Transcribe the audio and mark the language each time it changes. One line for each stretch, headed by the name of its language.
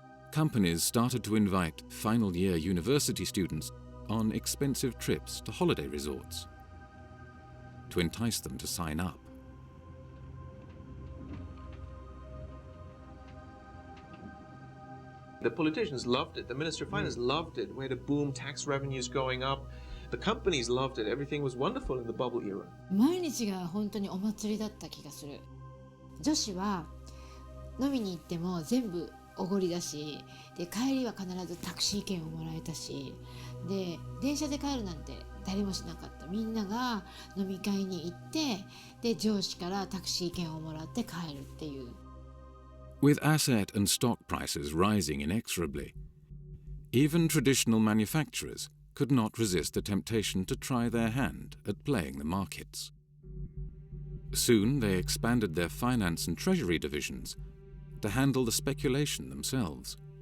English: Companies started to invite final-year university students on expensive trips to holiday resorts to entice them to sign up. The politicians loved it. The Minister of Finance loved it. We had a boom, tax revenues going up. The companies loved it. Everything was wonderful in the bubble era.
Japanese: 毎日が本当にお祭りだった気がする。女子は飲みに行っても全部おごりだし、で帰りは必ずタクシー券をもらえたし、で電車で帰るなんて誰もしなかった。みんなが飲み会に行って、で上司からタクシー券をもらって帰るっていう。
English: With asset and stock prices rising inexorably, even traditional manufacturers could not resist the temptation to try their hand at playing the markets. Soon they expanded their finance and treasury divisions to handle the speculation themselves.